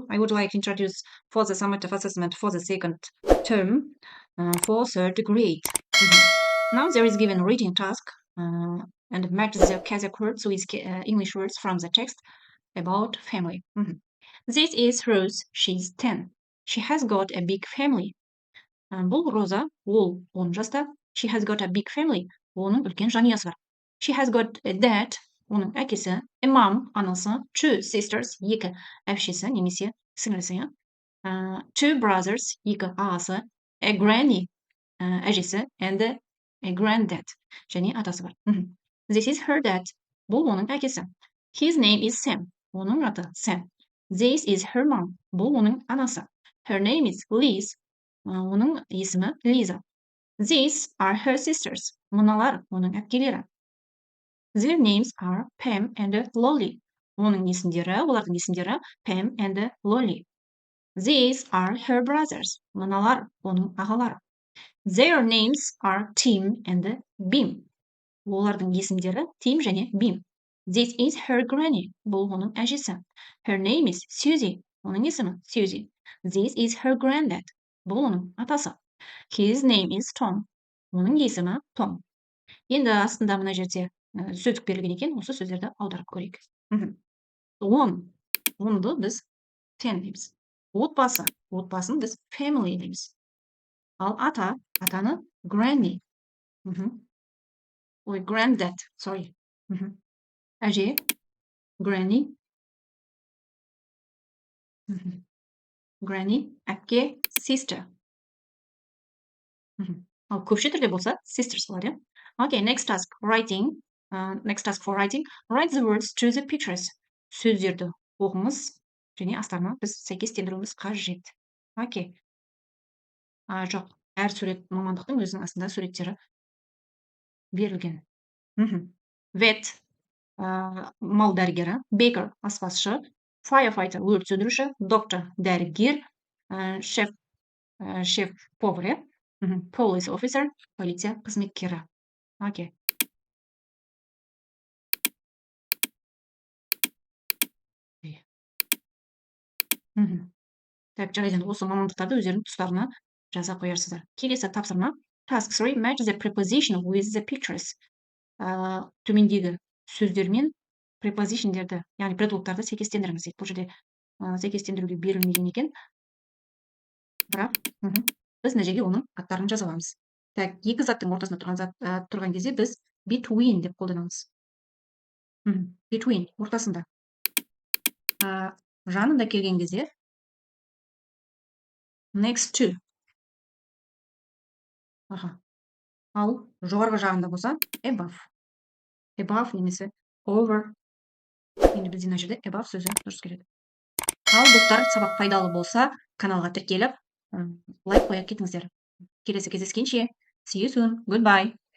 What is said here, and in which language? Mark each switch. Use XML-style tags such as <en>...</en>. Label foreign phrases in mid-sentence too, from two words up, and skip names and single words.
<en>I would like to introduce for the summative assessment for the second term for third grade. Now there is given reading task and match the Kazakh words with English words from the text about family. This is Rose, she's 10. She has got a big family.</en> <kk>Бұл Роза, ол 10 жаста.</kk> <en>She has got a big family.</en> <kk>Оның үлкен жанұясы бар.</kk> <en>She has got a dad.</en> <kk>Оның әкесі,</kk> <en>a mom, анасы, 2 sisters, 2</en> <kk>әпшесі немесе сіңлісі,</kk> <en>two brothers,</en> <kk>2 ағасы,</kk> <en>a granny, әжесі, and a granddad,</en> <kk>және атасы бар.</kk> <en>This is her dad.</en> <kk>Бұл оның әкесі.</kk> <en>His name is Sam.</en> <kk>Оның аты Sam.</kk> <en>This is her mom.</en> <kk>Бұл оның анасы.</kk> <en>Her name is Liz.</en> <kk>Оның есімі Лиза.</kk> <en>These are her sisters.</en> <kk>Мыналар оның әпкелері.</kk> <en>Their names are Pam and Lolly.</en> <kk>Олардың есімдері</kk> <en>Pam and Lolly. These are her brothers.</en> <kk>Мыналар оның ағалары.</kk> <en>Their names are Tim and Bim.</en> <kk>Олардың есімдері Tim және Bim.</kk> <en>This is her granny.</en> <kk>Бұл оның әжесі.</kk> <en>Her name is Susie.</en> <kk>Оның есімі Susie.</kk> <en>This is her granddad.</en> <kk>Бұл оның атасы.</kk> <en>His name is Tom.</en> <kk>Оның есімі Tom. Енді астында мына жерде сөздік берілген екен, осы сөздерді аударып көрейік. Онды біз 10 дейміз. Отбасын біз family дейміз. Ал атаны granny. Granddad, sorry. Әже, granny. Granny, әпке, sister. Ал көпше түрде болса sisters болады.</kk> <en>Okay, next task, writing. Next task for writing. Write the words to the pictures.</en> <kk>Сөздерді оқыңыз және астарына біз сәйкестендіруіміз қажет.</kk> <en>Okay.</en> <kk>Жоқ, әр сурет мамандықтың өзінің астында суреттері берілген. Vet, мал дәрігері, baker, аспазшы, firefighter, өрт сөндіруші, doctor, дәрігер, chef, повар, police officer, полиция қызметкері. Okay. Так, жарайды, осы мамандықтарды өздерінің тұстарына жаза қоярсыздар. Келесі тапсырма.</kk> <en>Task 3. Match the preposition with the pictures.</en> <kk>Төмендегі сөздермен prepositionдерді, яғни предлогтарды сәйкестендіріңіз дейді. Бұл жерде сәйкестендіруге берілмеген екен. Бірақ біз мына жерге оның аттарын жаза аламыз. Так, екі заттың ортасында тұрған кезде біз between деп қолданамыз. Between, ортасында. Жанында келген кезде</kk> <en>next to.</en> <kk>Ал жоғарғы жағында болса above.</kk> <en>Above немесе over.</en> <kk>Енді бізде мына жерде above сөзі дұрыс келеді. Ал достар, сабақ пайдалы болса, каналға тіркеліп, лайк қоя кетіңіздер. Келесі кездескенше.</kk> <en>See you soon. Goodbye.</en>